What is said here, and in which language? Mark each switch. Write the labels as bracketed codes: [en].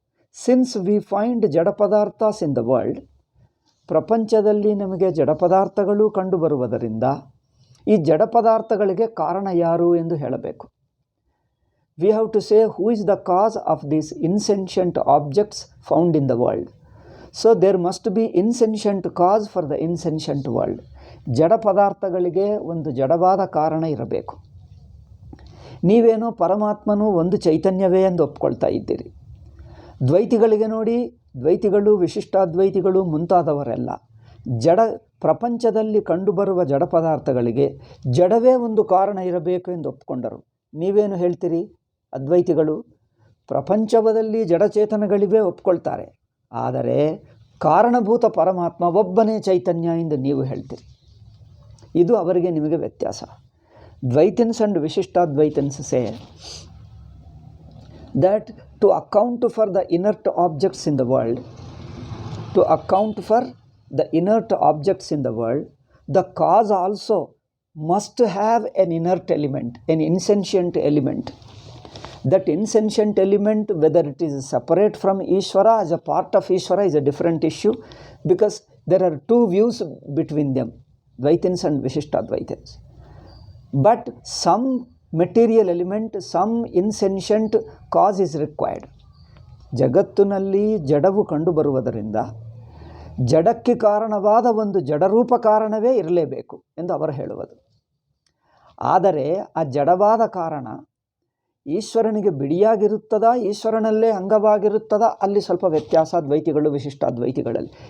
[en] Since we find Jada Padarthas in the world, [kn] ಪ್ರಪಂಚದಲ್ಲಿ ನಮಗೆ ಜಡ ಪದಾರ್ಥಗಳು ಕಂಡು ಬರುವುದರಿಂದ ಈ ಜಡ ಪದಾರ್ಥಗಳಿಗೆ ಕಾರಣ ಯಾರು ಎಂದು ಹೇಳಬೇಕು. [en] We have to say who is the cause of these insentient objects found in the world. So there must be insentient cause for the insentient world. [kn] ಜಡ ಪದಾರ್ಥಗಳಿಗೆ ಒಂದು ಜಡವಾದ ಕಾರಣ ಇರಬೇಕು. ನೀವೇನೋ ಪರಮಾತ್ಮನು ಒಂದು ಚೈತನ್ಯವೇ ಎಂದು ಒಪ್ಕೊಳ್ತಾ ಇದ್ದೀರಿ. ದ್ವೈತಿಗಳಿಗೆ ನೋಡಿ, ದ್ವೈತಿಗಳು, ವಿಶಿಷ್ಟಾದ್ವೈತಿಗಳು ಮುಂತಾದವರೆಲ್ಲ ಪ್ರಪಂಚದಲ್ಲಿ ಕಂಡುಬರುವ ಜಡ ಪದಾರ್ಥಗಳಿಗೆ ಜಡವೇ ಒಂದು ಕಾರಣ ಇರಬೇಕು ಎಂದು ಒಪ್ಕೊಂಡರು. ನೀವೇನು ಹೇಳ್ತೀರಿ? ಅದ್ವೈತಿಗಳು ಪ್ರಪಂಚದಲ್ಲಿ ಜಡಚೇತನಗಳಿವೆ ಒಪ್ಕೊಳ್ತಾರೆ, ಆದರೆ ಕಾರಣಭೂತ ಪರಮಾತ್ಮ ಒಬ್ಬನೇ ಚೈತನ್ಯ ಎಂದು ನೀವು ಹೇಳ್ತೀರಿ. ಇದು ಅವರಿಗೆ ನಿಮಗೆ ವ್ಯತ್ಯಾಸ. [en] Dvaitins and Vishishtadvaitins say that to account for the inert objects in the world, to account for the inert objects in the world, the cause also must have an inert element, an insentient element. That insentient element, whether it is separate from Ishvara as a part of Ishvara, is a different issue, because there are two views between them, Dvaitins and Vishishtadvaitins. But some material element, some insentient cause is required. [kn] ಜಗತ್ತಿನಲ್ಲಿ ಜಡವು ಕಂಡುಬರುವುದರಿಂದ ಜಡಕ್ಕೆ ಕಾರಣವಾದ ಒಂದು ಜಡರೂಪ ಕಾರಣವೇ ಇರಲೇಬೇಕು ಎಂದು ಅವರು ಹೇಳುವುದು. ಆದರೆ ಆ ಜಡವಾದ ಕಾರಣ ಈಶ್ವರನಿಗೆ ಬಿಡಿಯಾಗಿರುತ್ತದಾ, ಈಶ್ವರನಲ್ಲೇ ಅಂಗವಾಗಿರುತ್ತದಾ, ಅಲ್ಲಿ ಸ್ವಲ್ಪ ವ್ಯತ್ಯಾಸ ದ್ವೈತಿಗಳು ವಿಶಿಷ್ಟಾದ್ವೈತಿಗಳಲ್ಲಿ.